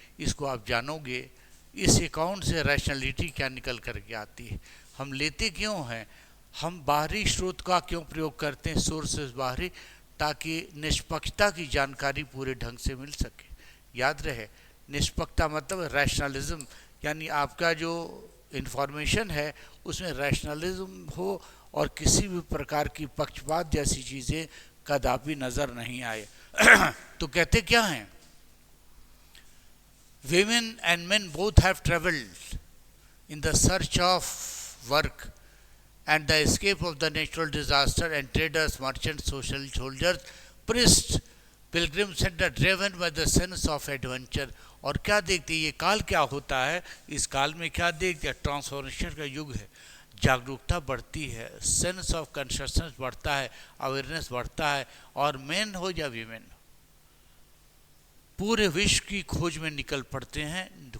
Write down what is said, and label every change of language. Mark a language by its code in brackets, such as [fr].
[hi] इसको आप जानोगे। इस अकाउंट से रैशनलिटी क्या निकल करके आती है, हम लेते क्यों हैं, हम बाहरी स्रोत का क्यों प्रयोग करते हैं, सोर्सेस बाहरी, ताकि निष्पक्षता की जानकारी पूरे ढंग से मिल सके। याद रहे, निष्पक्षता मतलब रैशनलिज्म, यानी आपका जो इन्फॉर्मेशन है उसमें रैशनलिज्म हो और किसी भी प्रकार की पक्षपात जैसी चीज़ें कदापि नज़र नहीं आए। तो कहते क्या हैं? [en] Women and men both have traveled in the search of work and the escape of the natural disaster, and traders, merchants, social soldiers, priests, pilgrims and are driven by the sense of adventure. [hi] और क्या देखते हैं? ये काल क्या होता है? इस काल में क्या देखते हैं? ट्रांसफॉर्मेशन का युग है। जागरूकता बढ़ती है, सेंस ऑफ कॉन्शियसनेस बढ़ता है, अवेयरनेस बढ़ता है, और मेन हो या वीमेन पूरे विश्व की खोज में निकल पड़ते हैं।